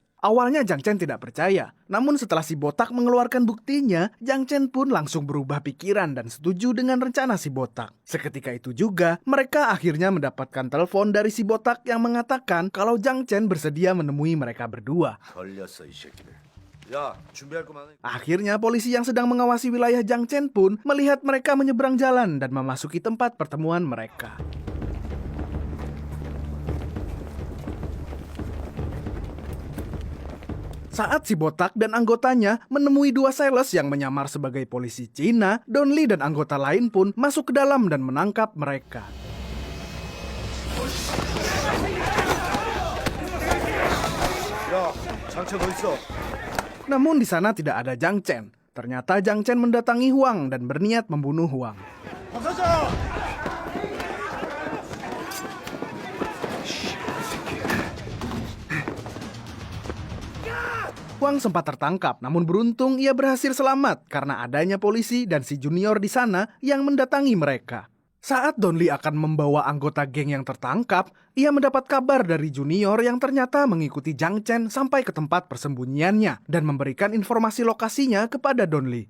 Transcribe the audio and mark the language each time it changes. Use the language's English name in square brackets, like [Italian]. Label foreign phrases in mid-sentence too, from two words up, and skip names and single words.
[Indonesian] Awalnya Jiang Chen tidak percaya, namun setelah si botak mengeluarkan buktinya, Jiang Chen pun langsung berubah pikiran dan setuju dengan rencana si botak. Seketika itu juga, mereka akhirnya mendapatkan telepon dari si botak yang mengatakan kalau Jiang Chen bersedia menemui mereka berdua. [Korean] 걸렸어 이 새끼들. 야, 준비할 거 많으니까. [Indonesian] Akhirnya polisi yang sedang mengawasi wilayah Jiang Chen pun melihat mereka menyeberang jalan dan memasuki tempat pertemuan mereka. Saat si botak dan anggotanya menemui 2 sales yang menyamar sebagai polisi Cina, Don Lee dan anggota lain pun masuk ke dalam dan menangkap mereka. [Korean] 야, 장첸 어디 있어? [Indonesian] Namun di sana tidak ada Jiang Chen. Ternyata Jiang Chen mendatangi Huang dan berniat membunuh Huang. [Korean] 박 사장! [Indonesian] Huang sempat tertangkap, namun beruntung ia berhasil selamat karena adanya polisi dan si junior di sana yang mendatangi mereka. Saat Don Lee akan membawa anggota geng yang tertangkap, ia mendapat kabar dari junior yang ternyata mengikuti Jiang Chen sampai ke tempat persembunyiannya dan memberikan informasi lokasinya kepada Don Lee.